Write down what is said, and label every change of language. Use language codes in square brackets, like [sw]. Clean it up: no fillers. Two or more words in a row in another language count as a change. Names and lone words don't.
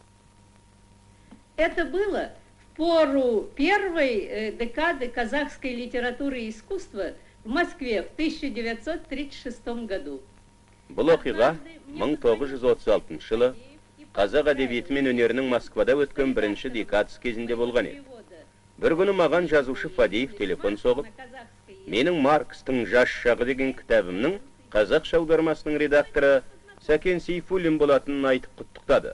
[ru] Это было в пору первой декады казахской литературы и искусства в Москве в 1936 году. [kk] Бұл оқиға 1936 жылы қазақ әдебиеті мен өнерінің Москвада өткен бірінші декадасы кезінде болған еді. Бір күні маған жазушы Фадеев телефон соғып, менің Маркстың «Жас шағы» деген кітабымның қазақша аудармасының редакторы Сәкен Сейфуллин болатынын айтып құттықтады.